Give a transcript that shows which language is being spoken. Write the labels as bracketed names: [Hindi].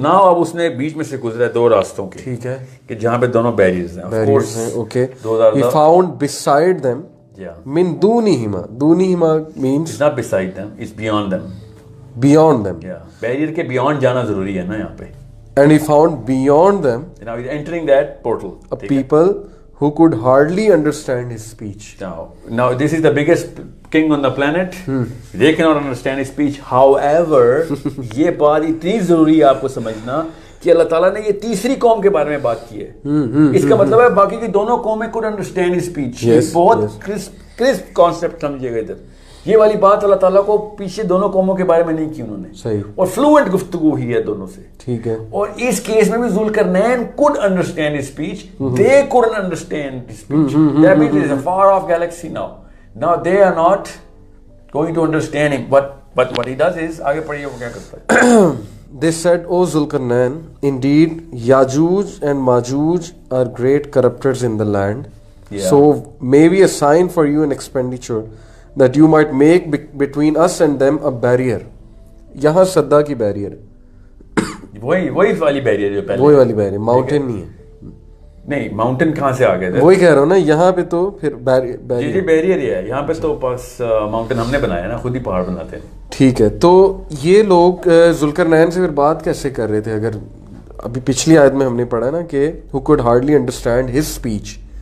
[Urdu] now اب اس نے بیچ میں سے گزرا ہے 2 راستوں کے. ٹھیک ہے. کہ جہاں پہ دونوں بیریئرز ہیں. بیریئرز ہیں. Okay. [English] he found beside them min dunihima means it's not beside them, it's beyond them. [Urdu] Barrier کے بیونڈ جانا ضروری ہے نا یہاں پہ. [English] And he found beyond them now he's entering that portal a people who could hardly understand his speech. Now this is the biggest king on the planet. They cannot understand his speech. [Urdu] However, یہ بات اتنی ضروری ہے آپ کو سمجھنا کہ اللہ تعالیٰ نے یہ تیسری قوم کے بارے میں بات کی ہے. اس کا مطلب ہے باقی کی دونوں قومیں [English] could understand his speech. [Urdu] بہت [English] crisp concept [Urdu] سمجھیے گا ادھر. یہ والی بات اللہ تعالیٰ کو پیچھے دونوں قوموں کے بارے میں نہیں کی انہوں نے. صحیح. اور فلوئنٹ گفتگو ہی ہے دونوں سے. ٹھیک ہے. اور اس کیس میں بھی Zulqarnain [English] could understand his speech. They couldn't understand his speech. That means it is a far off galaxy now. Now they are not going to understand him. But what he does is, [Urdu] آگے پڑھیے وہ کیا کرتا ہے. [English] They said, O Zulkarnain, indeed Yajuj and Majuj are great corruptors in the land. Yeah. So maybe a sign for you an expenditure that you might make between us and them a barrier. [Urdu] یہاں صدا کی barrier وہی والی barrier جو پہلے وہی والی barrier mountain نہیں ہے. نہیں ماؤنٹین کہاں سے آ گئے تھے وہی کہہ رہا ہوں نا یہاں پہ تو پھر جی بیریئر ہی ہے یہاں پہ تو پاس ماؤنٹین ہم نے بنایا نا خود ہی پہاڑ بناتے ہیں. ٹھیک ہے. تو یہ لوگ ذوالقرنین سے پھر بات کیسے کر رہے تھے؟ اگر ابھی پچھلی آیت میں ہم نے پڑھا نا کہ [English] who could hardly understand his speech.